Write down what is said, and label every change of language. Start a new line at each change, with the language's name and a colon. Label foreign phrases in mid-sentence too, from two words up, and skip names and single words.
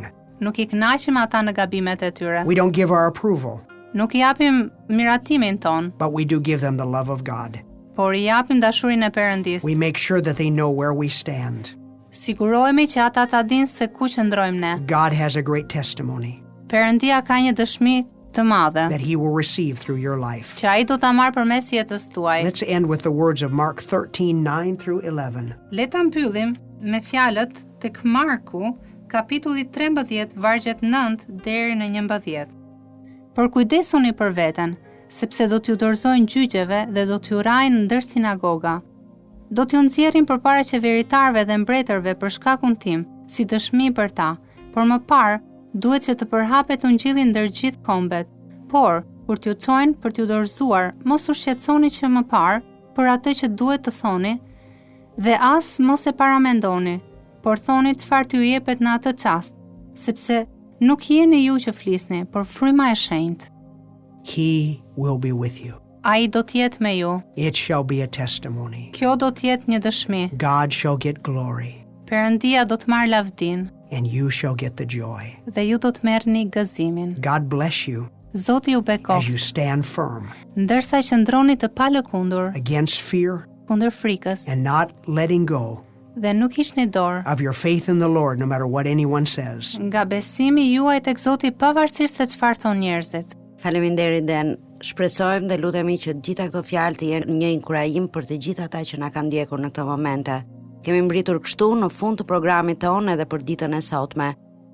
Albanian: Nuk i kënaqim ata në gabimet e tyre.
English: We don't give our approval,
Albanian: Nuk i japim miratimin ton,
English: but we do give them the love of God.
Albanian: por i japim dashurinë e Perëndis.
English: We make sure that they know where we stand.
Albanian: Sigurohemi që ata ta dinë se ku qëndrojmë ne.
English: God has a great testimony
Albanian: Perëndia ka një dëshmi të madhe
English: that he will receive through your life.
Albanian: që ai do ta marrë përmes jetës tuaj.
English: Let's end with the words of Mark 13:9 through 11.
Albanian: Le ta mbyllim me fjalët tek Marku, kapitulli 13, vargjet 9 deri në 11. Por kujdesuni për veten, sepse do t'ju dorëzojnë gjyqeve dhe do t'ju rajnë ndër sinagoga. Do t'ju nxjerrin përpara qeveritarëve dhe mbretërve për shkakun tim, si dëshmi për ta, por më parë duhet që të përhapet ungjilli ndër gjithë kombet. Por, kur t'ju çojnë për t'ju dorëzuar, mos u shqetësoni që më parë për atë që duhet të thoni, dhe as mos e paramendoni, por thoni çfarë t'ju jepet në atë çast, sepse nuk jeni ju që flisni, por fryma e shenjtë.
English: He will be with you.
Albanian: Ai do t'jetë me ju.
English: It shall be a testimony.
Albanian: Kjo do t'jetë një dëshmi.
English: God shall get glory,
Albanian: Perëndia do të marrë lavdin
English: and you shall get the joy.
Albanian: dhe ju do të merrni gëzimin.
English: God bless you
Albanian: Zoti ju
English: as
Albanian: bekoft,
English: you stand firm
Albanian: ndërsa qëndroni të palëkundur
English: against fear
Albanian: kundër frikës
English: and not letting go
Albanian: dhe nuk hiqni dorë
English: of your faith in the Lord no matter what anyone says.
Albanian: nga besimi juaj tek Zoti pavarësisht se çfarë thon njerëzit. Faleminderit Den. Shpresojmë dhe lutemi që të gjitha këto fjalë të jenë një inkurajim për të gjithë ata që na kanë ndjekur në këto momente. Kemi mbritur kështu në fund të programit tonë edhe për ditën e sotme.